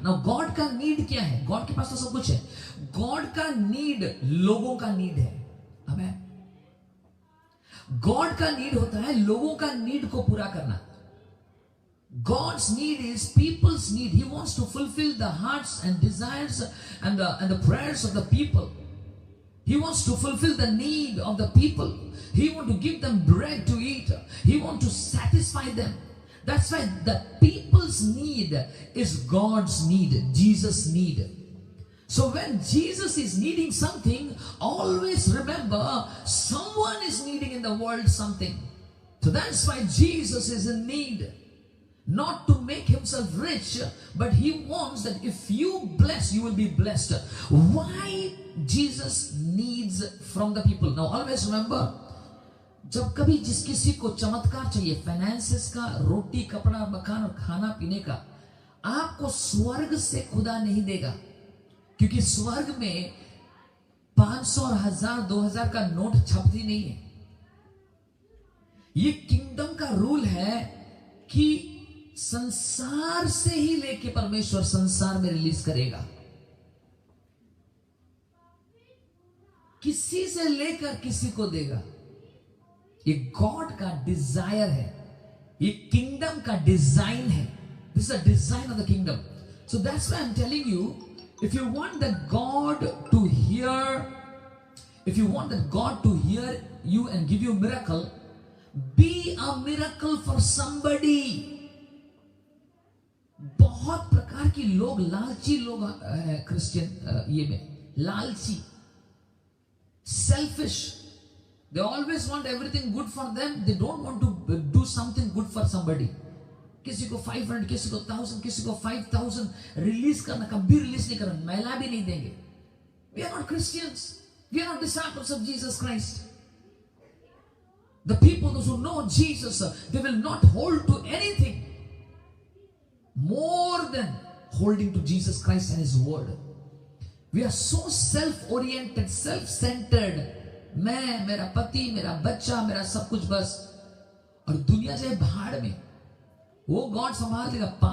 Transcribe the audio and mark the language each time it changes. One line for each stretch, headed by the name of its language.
Hindi: ना गॉड का नीड क्या है? गॉड के पास तो सब कुछ है. गॉड का नीड लोगों का नीड है. आमीन. गॉड का नीड होता है लोगों का नीड को पूरा करना.
English: God's need is people's need. He wants to fulfill the hearts and desires and the prayers of the people. He wants to fulfill the need of the people. He wants to give them bread to eat. He wants to satisfy them. That's why the people's need is God's need, Jesus' need. So when Jesus is needing something, always remember someone is needing in the world something. So that's why Jesus is in need. not to make himself rich, but he wants that if you bless, you will be blessed. Why Jesus needs from the people? Now always remember,
Hindi: जब कभी जिस किसी को चमत्कार चाहिए, finances का, रोटी कपड़ा मकान और खाना पीने का, आपको स्वर्ग से खुदा नहीं देगा, क्योंकि स्वर्ग में 500 और 1000 2000 का नोट छपती नहीं है। ये किंगडम का रूल है कि संसार से ही लेके परमेश्वर संसार में रिलीज करेगा, किसी से लेकर किसी को देगा। ये गॉड का डिजायर है, ये किंगडम का डिजाइन है।
English: This is the design of the kingdom. So that's why I am telling you, if you want that God to hear, if you want that God to hear you and give you a miracle, be a miracle for somebody.
Hindi: बहुत प्रकार की लोग, लालची लोग हैं Christian ये में, लालची, selfish.
English: They always want everything good for them. They don't want to do something good for somebody.
Hindi: किसी को 500, किसी को 1000, किसी को 5000 रिलीज करना, कभी रिलीज नहीं करना, मैला भी नहीं देंगे।
English: We are not Christians. We are not disciples of Jesus Christ. The people those who know Jesus, they will not hold to anything more than holding to Jesus Christ and His word. We are so self-oriented, self-centered.
Hindi: मैं, मेरा पति, मेरा बच्चा, मेरा सब कुछ बस, और दुनिया जाए भाड़ में, वो गॉड संभाल देगा।